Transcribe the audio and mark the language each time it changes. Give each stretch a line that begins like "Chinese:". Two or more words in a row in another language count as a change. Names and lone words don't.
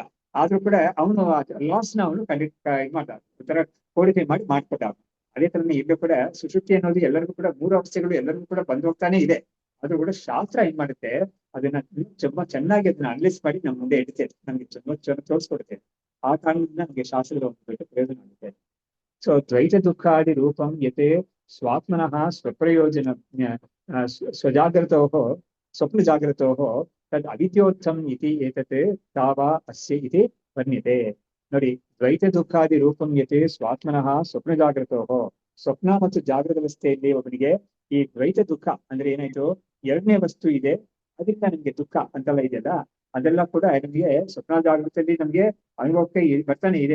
Kannada: ಆದ್ರೂ ಕೂಡ ಅವನು ಲಾಸ್ ನ ಅವನು ಇದು ಮಾಡ್ದ, ಒಂಥರ ಕೋಡಿಫೈ ಮಾಡ್ಕೊಟ್ಟ. ಅದೇ ತರನೇ ಇಲ್ಲೂ ಕೂಡ ಸುಶುಕ್ತಿ ಅನ್ನೋದು ಎಲ್ಲರಿಗೂ ಕೂಡ 3 ಅವಸ್ಥೆಗಳು ಎಲ್ಲರಿಗೂ ಕೂಡ ಬಂದು ಹೋಗ್ತಾನೆ ಇದೆ. ಅದು ಕೂಡ ಶಾಸ್ತ್ರ ಏನ್ ಮಾಡುತ್ತೆ, ಅದನ್ನ ತುಂಬಾ ಚೆನ್ನಾಗಿ ಅದನ್ನ ಅನಲೈಸ್ ಮಾಡಿ ನಮ್ಮ ಮುಂದೆ ಇಡುತ್ತೆ, ನಮ್ಗೆ ಚೆನ್ನಾಗಿ ತೋರಿಸ್ಕೊಡುತ್ತೆ. ಆ ಕಾರಣದಿಂದ ನಮ್ಗೆ ಶಾಸ್ತ್ರದ ಒಂದು ದೊಡ್ಡ ಪ್ರಯೋಜನ ಆಗುತ್ತೆ.
Sanskrit: ಸೊ ದ್ವೈತ ದುಃಖಾದಿ ರೂಪಂ ಯತೆ ಸ್ವಾತ್ಮನಃ ಸ್ವಪ್ರಯೋಜನ ಸ್ವಜಾಗ್ರತೋ ಸ್ವಪ್ನ ಜಾಗ್ರತೋ ತದ್ ಅವಿದ್ಯೋತ್ಥಂ ಇತಿ ಏತತ್ ತಾವ ಅಸ್ಯ ಇತಿ ವರ್ಣ್ಯತೆ.
Kannada: ನೋಡಿ,
Sanskrit: ದ್ವೈತ ದುಃಖಾದಿ ರೂಪಂ ಯತೆ ಸ್ವಾತ್ಮನಃ ಸ್ವಪ್ನ ಜಾಗ್ರತೋ,
Kannada: ಸ್ವಪ್ನ ಮತ್ತು ಜಾಗೃತ ಅವಸ್ಥೆಯಲ್ಲಿ ಒಬ್ಬನಿಗೆ ಈ ದ್ವೈತ ದುಃಖ ಅಂದ್ರೆ ಏನಾಯ್ತು, ಎರಡನೇ ವಸ್ತು ಇದೆ, ಅದರಿಂದ ನಮ್ಗೆ ದುಃಖ ಅಂತೆಲ್ಲ ಇದೆಯಲ್ಲ, ಅದೆಲ್ಲ ಕೂಡ ನಮ್ಗೆ ಸ್ವಪ್ನ ಜಾಗೃತದಲ್ಲಿ ನಮ್ಗೆ ಅನುಭವಕ್ಕೆ ಬರ್ತಾನೆ ಇದೆ.